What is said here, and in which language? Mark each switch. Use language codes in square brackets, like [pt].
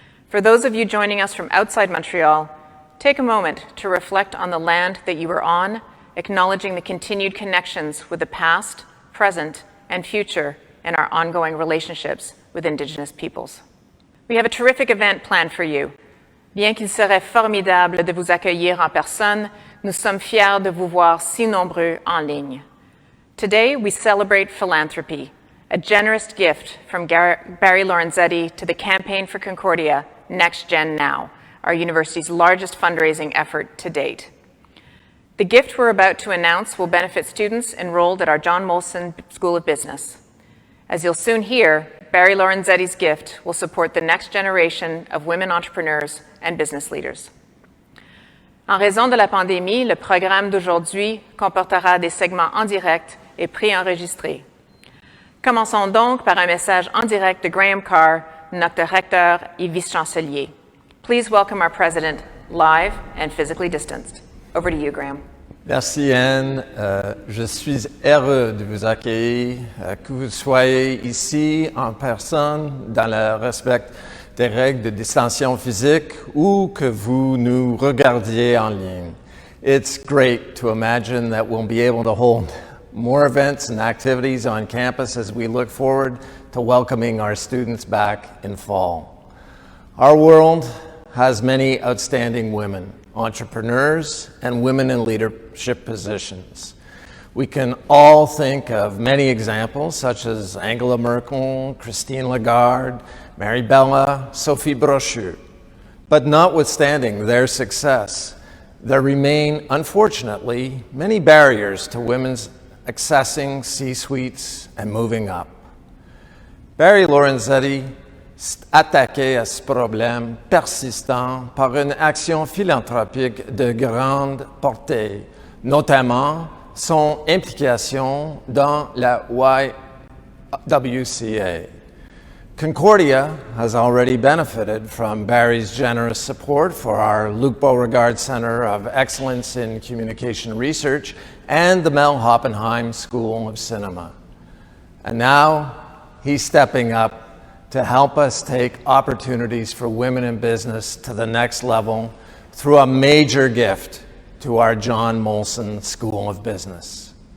[en] For those of you joining us from outside Montreal, take a moment to reflect on the land that you are on, acknowledging the continued connections with the past, present, and future in our ongoing relationships with Indigenous peoples. We have a terrific event planned for you. [fr] Bien qu'il serait formidable de vous accueillir en personne, nous sommes fiers de vous voir si nombreux en ligne. [en] Today, we celebrate philanthropy, a generous gift from Barry Lorenzetti to the Campaign for Concordia, Next Gen Now, our university's largest fundraising effort to date. The gift we're about to announce will benefit students enrolled at our John Molson School of Business. As you'll soon hear, Barry Lorenzetti's gift will support the next generation of women entrepreneurs and business leaders. [fr] En raison de la pandémie, le programme d'aujourd'hui comportera des segments en direct et préenregistrés. Commençons donc par un message en direct de Graham Carr, notre recteur et vice-chancelier. [en] Please welcome our president, live and physically distanced. Over to you, Graham. [fr] Merci Anne. Je suis heureux de vous accueillir, que vous soyez ici en personne dans le respect des règles de distanciation physique ou que vous nous regardiez en ligne. [en] It's great to imagine that we'll be able to hold more events and activities on campus as we look forward to welcoming our students back in fall. Our world has many outstanding women, entrepreneurs, and women in leadership positions. We can all think of many examples such as Angela Merkel, Christine Lagarde, Mary Bella, Sophie Brochu. But notwithstanding their success, there remain, unfortunately, many barriers to women's accessing C-suites and moving up. [fr] Barry Lorenzetti attaquait à ce problème persistant par une action philanthropique de grande portée, notamment son implication dans la YWCA. [en] Concordia has already benefited from Barry's generous support for our Luc Beauregard Center of Excellence in Communication Research and the Mel Hoppenheim School of Cinema. And now he's stepping up to help us take opportunities for women in business to the next level through a major gift to our John Molson School of Business.